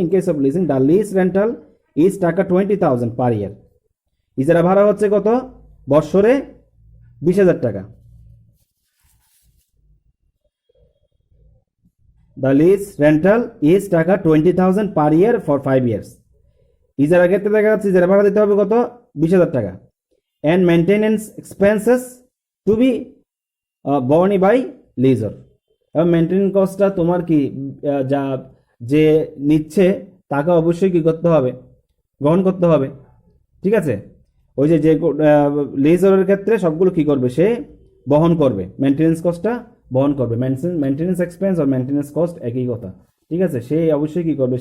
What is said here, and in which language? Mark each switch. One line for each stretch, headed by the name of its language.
English: In case of leasing the lease rental is taka 20,000 per year.
Bangla: ইজারা ভাড়া হচ্ছে কত? বৎসরে 20,000 টাকা।
English: The lease rental is taka 20,000 per year for 5 years।
Bangla: ইজারার ক্ষেত্রে দেখা যাচ্ছে ইজারা ভাড়া দিতে হবে কত? 20,000 টাকা।
English: And maintenance expenses to be borne by leaser।
Bangla: এবং মেনটেনেন্স কস্টটা তোমার কি যা যে নিচ্ছে তাকে অবশ্যই কি করতে হবে? গ্রহণ করতে হবে, ঠিক আছে। ওই যে লিজরের ক্ষেত্রে সবগুলো কি করবে? সে বহন করবে, মেনটেনেন্স কস্টটা বহন করবে। মেনটেনেন্স এক্সপেন্স আর মেনটেনেন্স কস্ট একই কথা, ঠিক আছে। সে অবশ্যই কি করবে?